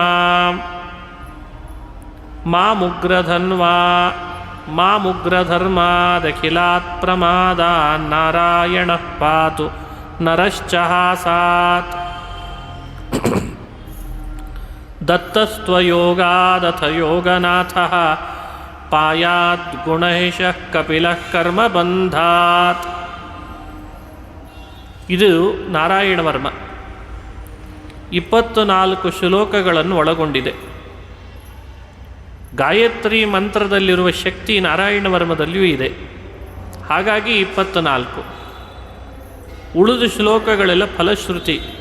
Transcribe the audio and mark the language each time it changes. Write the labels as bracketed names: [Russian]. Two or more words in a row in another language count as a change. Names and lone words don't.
[Sanskrit] ಮಾಮುಗ್ರಧರ್ಮಾದಖಿಲಾತ್ ಪ್ರಮಾದಾನ್ ನಾರಾಯಣಃ ಪಾತು ನರಶ್ಚ ಹಾಸಾತ್ ದತ್ತಸ್ತ್ವಯೋಗಾದಥ ಯೋಗನಾಥಃ ಪಾಯಾದ್ ಗುಣೇಶಃ ಕಪಿಲಃ ಕರ್ಮಬಂಧಾತ್. [Kannada] ಇದು ನಾರಾಯಣವರ್ಮ 24 ಶ್ಲೋಕಗಳನ್ನು ಒಳಗೊಂಡಿದೆ. ಗಾಯತ್ರಿ ಮಂತ್ರದಲ್ಲಿರುವ ಶಕ್ತಿ ನಾರಾಯಣವರ್ಮದಲ್ಲಿಯೂ ಇದೆ. ಹಾಗಾಗಿ 24. ಉಳಿದ ಶ್ಲೋಕಗಳೆಲ್ಲ ಫಲಶ್ರುತಿ.